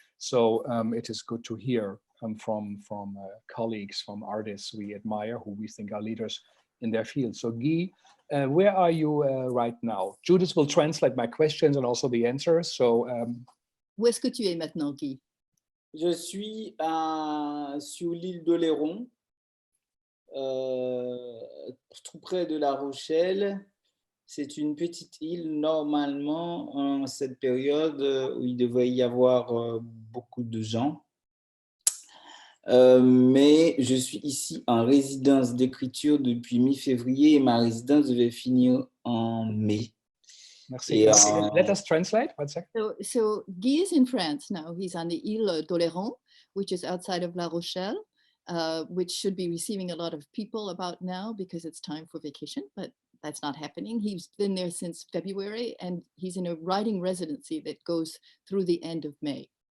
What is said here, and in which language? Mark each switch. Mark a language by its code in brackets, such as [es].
[en] So it is good to hear from colleagues, from artists we admire, who we think are leaders in their field. So Guy, where are you right now? Judith will translate my questions and also the answers. So [fr] Où est-ce que tu es maintenant, Guy? Je suis sur l'île d'Oléron, tout près de La Rochelle. C'est une petite île, normalement, en cette période où il devrait y avoir beaucoup de gens. Mais je suis ici en résidence d'écriture depuis mi-février et ma résidence devait finir en mai. Merci. [en] Let us translate. 1 second. So Guy is in France now. He's on the Île d'Oléron, which is outside of La Rochelle, which should be receiving a lot of people about now because it's time for vacation, but that's not happening. He's been there since February and he's in a writing residency that goes through the end of May.